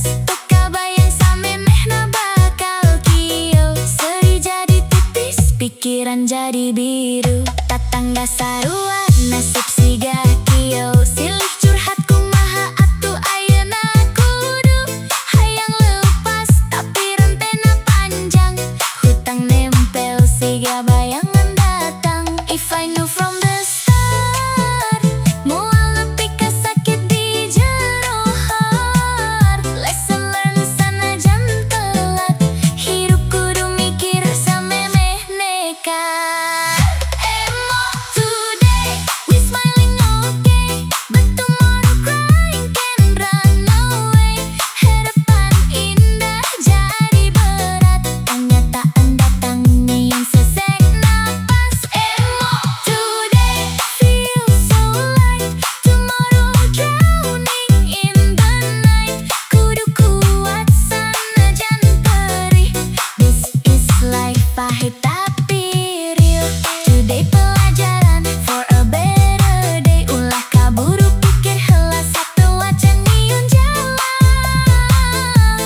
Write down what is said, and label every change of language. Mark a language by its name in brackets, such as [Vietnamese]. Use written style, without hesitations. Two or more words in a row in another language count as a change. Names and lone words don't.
[Sundanese] Teu kabayang samemehna bakal kieu, seri jadi tipis pikiran jadi biru. Tatangga sarua nasib siga kieu, silih curhat kumaha atuh ayeuna kudu hayang leupas tapi rentena panjang. Hutang nempel siga bayangan datang. [English] If I knew from the start, [Sundanese] moal nepi ka sakit di jero heart. [English] Lesson learned [Sundanese] sanajan telat, hirup kudu mikir samemeh nekat. [English] Emo today, we smiling okay, but tomorrow crying can run away. [Indonesian] Harapan indah jadi berat, kenyataan datangnya yang sesek napas. [English] Emo today, feel so light, tomorrow drowning in the night. [Sundanese] Kudu kuat sanajan perih, [English] this is life [Sundanese] pahit tapi [English] real. Today pelajaran for a better day, [Sundanese] ulah kaburu pikir heula sateuacan nyieun jalan.